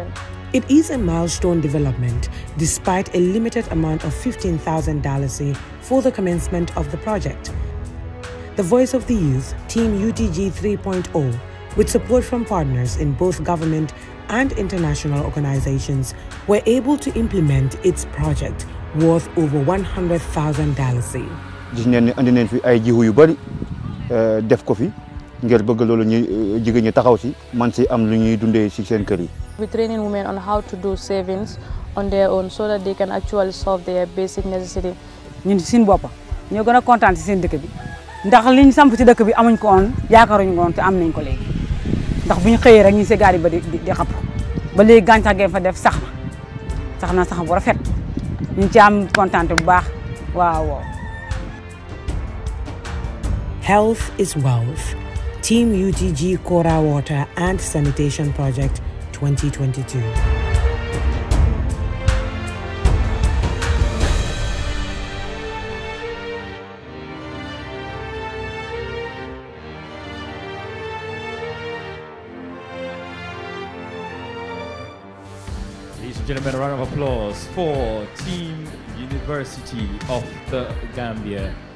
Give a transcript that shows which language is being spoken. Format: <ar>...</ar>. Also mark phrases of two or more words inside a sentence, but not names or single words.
<en>It is a milestone development despite a limited amount of $15,000 for the commencement of the project. The Voice of the Youth, Team UTG 3.0, with support from partners in both government and international organizations, were able to implement its project worth over $100,000.</en> <wo>Gis ngeen ne andi nañ fi ay jiwu yu bari def ko fi ngir bëgg loolu ñu jigéen ñi taxaw si man si am lu ñuy dundee si seen kër yi.</wo> <en>We're training women on how to do savings on their own so that they can actually solve their basic necessity.</en> <wo>ñun seen bopp ñoo gën a kontaan si seen dëkk bi ndax liñ samp ci dëkk bi amuñ ko woon yaakaaruñ ko woon te am nañ ko léegi ndax bu ñu xëyee rek ñu si gaar yi ba di xapp ba léegi gàncax gi fa def sax na sax bu rafet ñu ci am kontaan bu baax waaw.</wo> <en>Health is wealth. Team UTG Kora Water and Sanitation Project 2022. Ladies and gentlemen, a round of applause for Team University of the Gambia.</en>